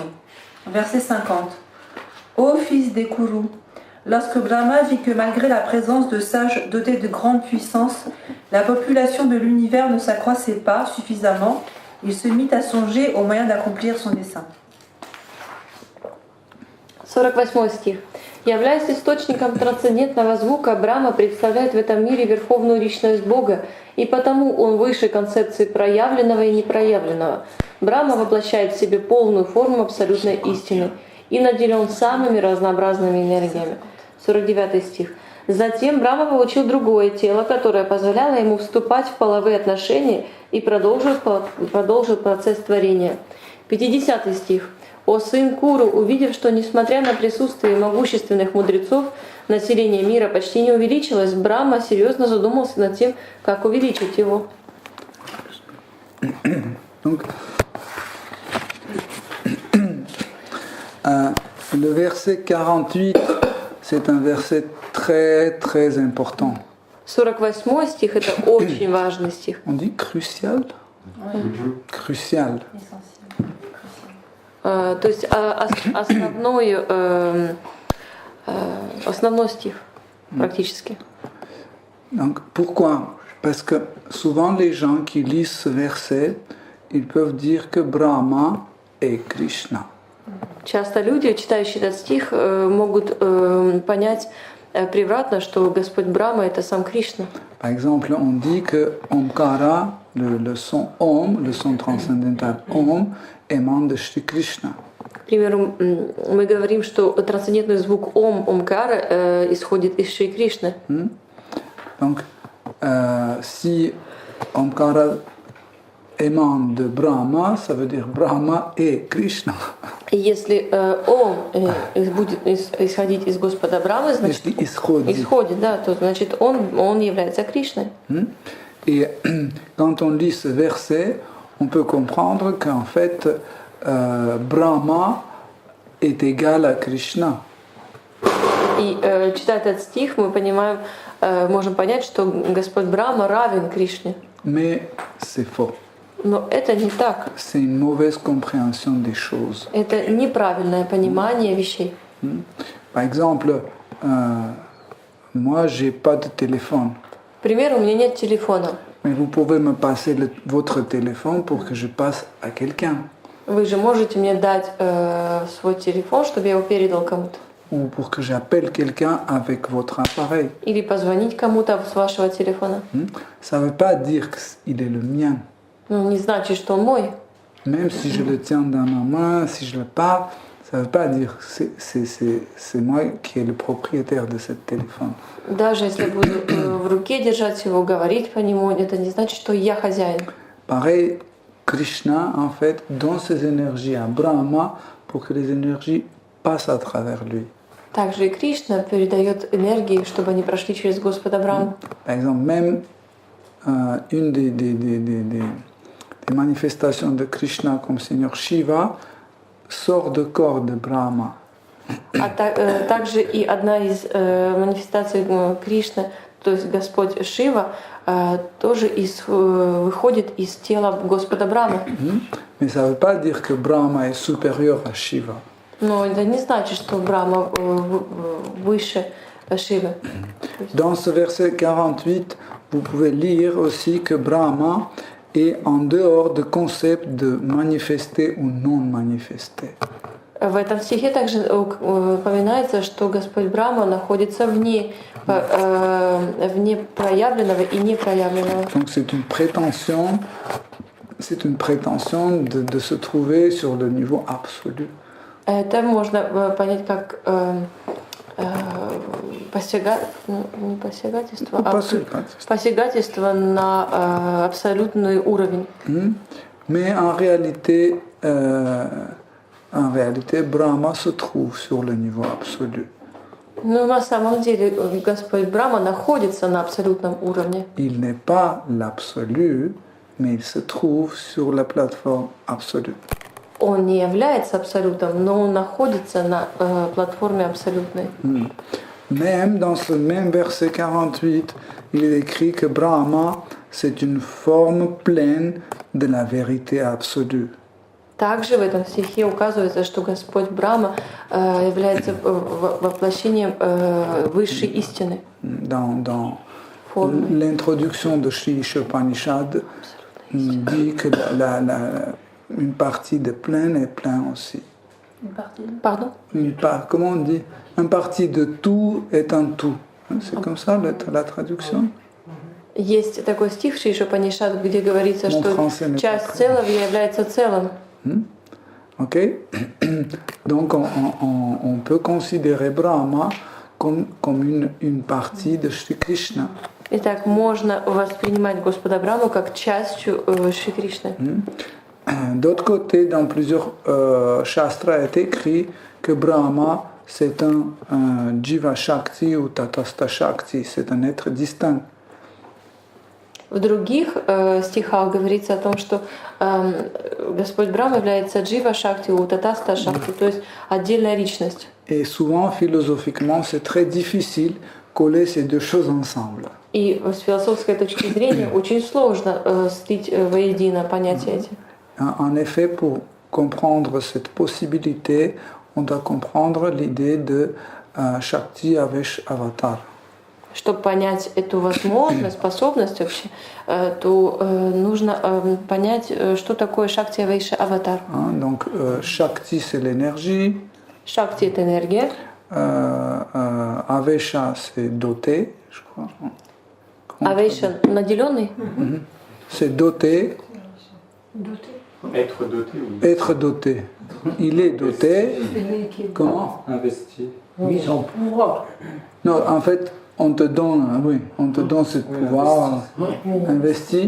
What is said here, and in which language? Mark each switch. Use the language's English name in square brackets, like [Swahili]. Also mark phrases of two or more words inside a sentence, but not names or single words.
[French] Verset 50. Ô fils des Kuru, lorsque Brahma vit que malgré la présence de sages dotés de grande puissance, la population de l'univers ne s'accroissait pas suffisamment, il se mit à songer au moyen d'accomplir son dessein. [Russian] 48 стих. Являясь источником трансцендентного звука, Брахма представляет в этом мире верховную личность Бога, и потому он выше концепции проявленного и непроявленного. Брахма воплощает в себе полную форму абсолютной истины и наделен самыми разнообразными энергиями. 49 стих. Затем Брахма получил другое тело, которое позволяло ему вступать в половые отношения и продолжил процесс творения. 50 стих. «О сын Куру, увидев, что, несмотря на присутствие могущественных мудрецов, население мира почти не увеличилось, Брахма серьезно задумался над тем, как увеличить его». [French] Donc, le verset 48, c'est un verset très très important. [Russian] 48 стих – это очень важный стих. [French] On dit crucial? Crucial. [Russian] То есть основной стих практически. [French] Donc, pourquoi? Parce que souvent les gens qui lisent ce verset, ils peuvent dire que Brahma est Krishna. [Russian] Часто люди, читающие этот стих, могут понять превратно, что Господь Брахма — это сам Кришна. [French] Par exemple, on dit que Omkara, le son Om, le son transcendantal Om, émane de Shri Krishna. [Russian] К примеру, мы говорим, что трансцендентный звук Омкара исходит из Шри Кришны. [French] Donc, si Omkara émane de Brahma, ça veut dire Brahma est Krishna. [Russian] И если Ом будет исходить из Господа Брахмы, значит, исходит, да, то значит он является Кришной. [French] Et quand on lit ce verset, on peut comprendre qu'en fait, Brahma est égal à Krishna. [Russian] И читая этот стих, мы понимаем, можем понять, что Господь Брахма равен Кришне. [French] Mais c'est faux. [Russian] Но это не так. [French] C'est une mauvaise compréhension des choses. [Russian] Это неправильное понимание вещей. [French] Par exemple, moi, j'ai pas de téléphone. [Russian] К примеру, у меня нет телефона. [French] Mais vous pouvez me passer votre téléphone pour que je passe à quelqu'un. [Russian] Вы же можете мне dать свой телефон, чтобы я его передал кому-то. [French] Ou pour que j'appelle quelqu'un avec votre appareil. [Russian] Или позвонить кому-то с вашего телефона. [French] Ça ne veut pas dire qu'il est le mien. [Russian] Ну, не значит, что он мой. [French] Même si je le tiens dans ma main, si je le parle, ça ne veut pas dire que c'est moi qui est le propriétaire de ce téléphone. [Russian] Даже если я буду в руке держать его, говорить по нему, это не значит, что я хозяин. [French] Pareil, Krishna, en fait, donne ses énergies à Brahma pour que les énergies passent à travers lui. [Russian] Также и Кришна передает энергии, чтобы они прошли через Господа Брахму. [French] Par exemple, même une des manifestations de Krishna comme Seigneur Shiva sort du corps de Brahma. [Russian] А также и одна из манифестаций Кришны, то есть Господь Шива тоже выходит из тела Господа Брамы. [French] Mais ça ne veut pas dire que Brahma est supérieur à Shiva. [Russian] Но это не значит, что Брахма выше Шивы. [French] Dans ce verset 48, vous pouvez lire aussi que Brahma est en dehors du concept de manifester ou non manifester. [Russian] В этом стихе также упоминается, что Господь Брахма находится вне проявленного и непроявленного. [French] Donc c'est une prétention de se trouver sur le niveau absolu. [Russian] Это можно понять как посягательство на абсолютный уровень. [French] Mais en réalité, Brahma se trouve sur le niveau absolu. [Russian] Но на самом деле Господь Брахма находится на абсолютном уровне. [French] Il n'est pas l'absolu, mais il se trouve sur la plateforme absolue. [Russian] Он не является абсолютом, но он находится на платформе абсолютной. [French] Même dans ce même verset 48, il est écrit que Brahma, c'est une forme pleine de la vérité absolue. [Russian] Также в этом стихе указывается, что Господь Брахма является воплощением высшей истины. [French] Dans l'introduction de Sri Ishopanishad dit que une partie de plein est plein aussi. Une partie. Pardon? Comment on dit? Une partie de tout est un tout. C'est comme ça la traduction? [Russian] Есть такой стих в Шри Ишупанишад, где говорится, что часть целого является целым. [French] Ok. Donc on peut considérer Brahma comme une partie de Shri Krishna. [Russian] Итак, можно воспринимать Господа Браму как частью Шри Кришны. [French] D'autre côté, dans plusieurs shastras est écrit que Brahma c'est un Jiva Shakti ou Tatastha Shakti, c'est un être distinct. [Russian] В других стихах говорится о том, что Господь Брахма является Джива Шакти, Татаста Шакти, то есть отдельная личность. [French] Et souvent, philosophiquement, c'est très difficile coller ces deux choses ensemble. [Russian] И с философской точки зрения очень сложно слить воедино понятия эти. [French] En effet, pour comprendre cette possibilité, on doit comprendre l'idée de Shakti Avesh Avatar. [Russian] Чтобы понять эту возможность, способность вообще, то нужно понять, что такое Шакти Авейша Аватар. [French] Donc, Shakti, c'est l'énergie. [Russian] Шакти — это энергия. [French] Avesha, c'est doté, je crois. [Russian] Авейша — наделенный. [French] C'est doté. Être doté ou Être doté. Il est doté. Comment? investi. Mise en pouvoir. Non, en fait, on te donne ce pouvoir investi.